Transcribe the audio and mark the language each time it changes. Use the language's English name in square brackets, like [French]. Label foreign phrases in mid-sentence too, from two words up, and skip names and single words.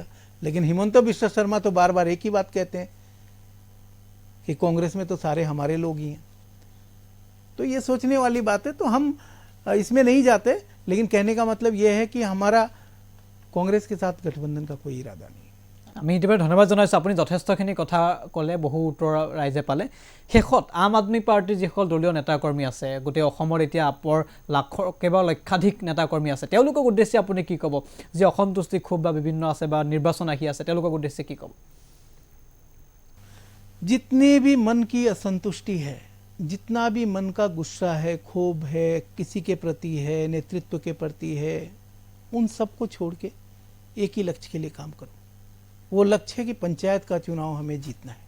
[Hindi] लेकिन हिमंत बिश्व शर्मा तो बार बार एक ही बात कहते हैं कि कांग्रेस में तो सारे हमारे लोग ही हैं। तो ये सोचने वाली बात है, तो हम इसमें नहीं जाते। लेकिन कहने का मतलब ये है कि हमारा कांग्रेस के साथ गठबंधन का कोई इरादा नहीं। [Assamese] আমি ইতিমধ্যে ধন্যবাদ জনাইছোঁ। আপুনি যথেষ্টখিনি কথা ক'লে, বহু উত্তৰ ৰাইজে পালে। শেষত আম আদমি পাৰ্টিৰ যিসকল দলীয় নেতাকৰ্মী আছে, গোটেই অসমৰ এতিয়া আপৰ কেইবা লক্ষাধিক নেতাকৰ্মী আছে, তেওঁলোকক উদ্দেশ্যে আপুনি কি ক'ব? যে অসন্তুষ্টি ক্ষোভ বা বিভিন্ন আছে বা নিৰ্বাচন আহি আছে, তেওঁলোকক উদ্দেশ্যে কি ক'ব? [Hindi] जितनी भी मन की असंतुष्टि है, जितना भी मन का गुस्सा है, क्षोभ है, किसी के प्रति है, नेतृत्व के प्रति है, उन सबको छोड़ के एक ही लक्ष्य के लिए काम करो। वो लक्ष्य है कि पंचायत का चुनाव हमें जीतना है।